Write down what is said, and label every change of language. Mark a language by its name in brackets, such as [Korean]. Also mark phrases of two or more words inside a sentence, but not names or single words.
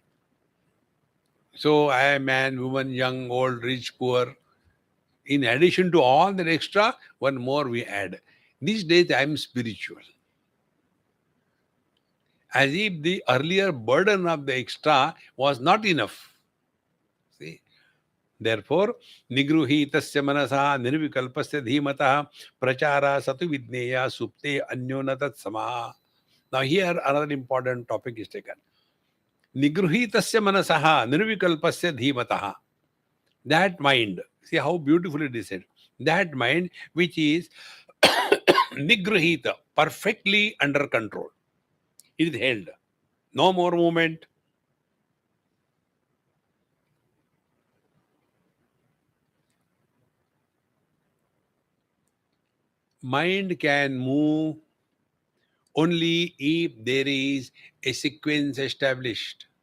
[English] So I am man, woman, young, old, rich, poor. In addition to all that extra, one more we add. These days I am spiritual. As if the earlier burden of the extra was not enough. See? Therefore, [Sanskrit] निगृहीतस्य मनसः निर्विकल्पस्य धीमतः प्रचारः स तु विज्ञेयः सुप्ते अन्योन्यतत् समः. [English] Now here another important topic is taken. [Sanskrit] निगृहीतस्य मनसः निर्विकल्पस्य धीमतः. [English] That mind, see how beautifully it is said. That mind which is nigruhita, perfectly under control. It is held. No more movement. Mind can move only if there is a sequence established.